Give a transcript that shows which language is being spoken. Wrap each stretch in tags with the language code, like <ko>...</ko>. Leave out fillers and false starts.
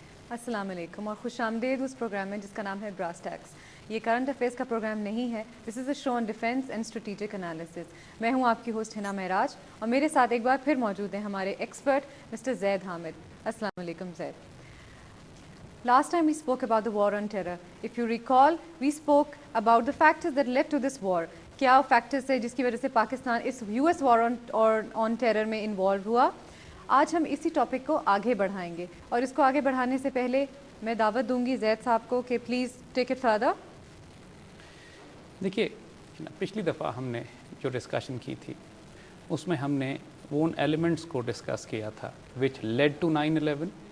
<ur>السلام علیکم اور خوش آمدید اس پروگرام میں جس کا نام ہے براس ٹیکس. یہ کرنٹ افیئرس کا پروگرام نہیں ہے.</ur> <en>This is a show on defence and strategic analysis.</en> <ur>میں ہوں آپ کی ہوسٹ ہنا معراج اور میرے ساتھ ایک بار پھر موجود ہیں ہمارے ایکسپرٹ مسٹر زید حامد. السلام علیکم زید.</ur> <en>Last time we spoke about the war on terror. If you recall, we spoke about the factors that led to this war.</en> <ur>کیا فیکٹرز ہے جس کی وجہ سے پاکستان اس US war on terror میں انوالو ہوا. آج ہم اسی ٹاپک کو آگے بڑھائیں گے اور اس کو آگے بڑھانے سے پہلے میں دعوت دوں گی زید صاحب کو کہ</ur> <en>Please take it further.</en> <ur>دیکھیے پچھلی دفعہ ہم نے جو ڈسکشن کی تھی اس میں ہم نے ان ایلیمنٹس کو ڈسکس کیا تھا</ur> <en>Which lead to 9/11.</en>